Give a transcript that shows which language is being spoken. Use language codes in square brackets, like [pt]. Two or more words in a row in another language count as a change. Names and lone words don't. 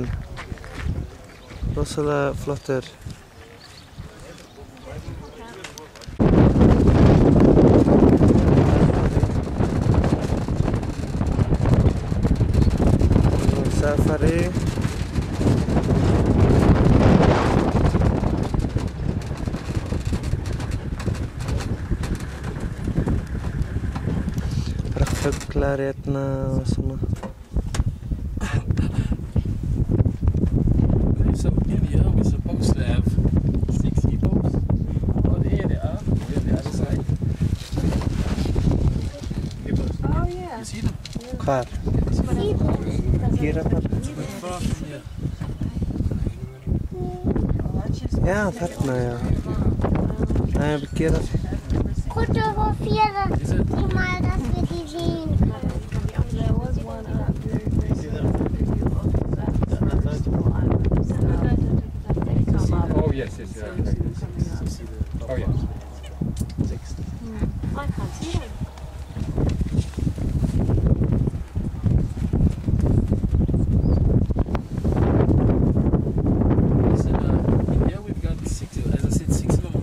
[is] Rosalega flottur. Safari. Bara fuglar hérna og svona. [en] So in here we're supposed to have 6 hippos. Oh, there they are. Where the other side? Hippos. Oh yeah. You see them? [is] Hvar? Gírafar? [en] Far from here. [is] Já, þarna, já. Það er gíraf. [de] Fotografiere die mal, dass wir die sehen können. [en] Oh yes, yes, yeah. Oh yeah. I can't see them. In here we've got 6, as I said, 6 of them.